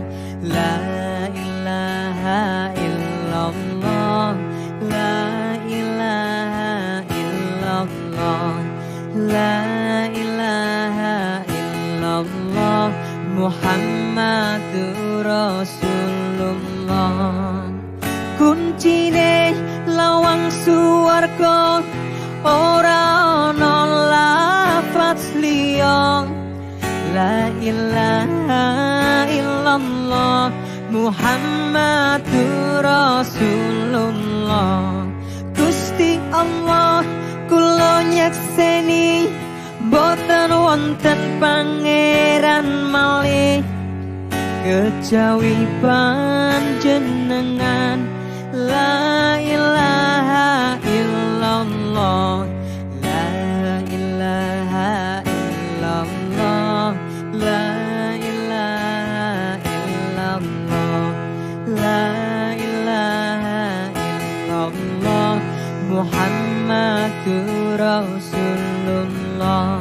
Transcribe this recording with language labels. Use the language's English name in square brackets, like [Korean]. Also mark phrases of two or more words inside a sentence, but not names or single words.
[Arabic] لا إله إلا الله لا إله إلا الله لا إله إلا الله محمد رسول الله. [Javanese] Kuncine lawang suwarga, ora ono lafaz liya, [Arabic] لا إله إلا الله محمد رسول الله. [Javanese] Gusti Allah kula nyakseni boten wonten pangeran malih kejawi panjenengan. [Arabic] لا إله إلا الله لا إله إلا الله لا إله إلا الله لا إله إلا الله محمد رسول الله.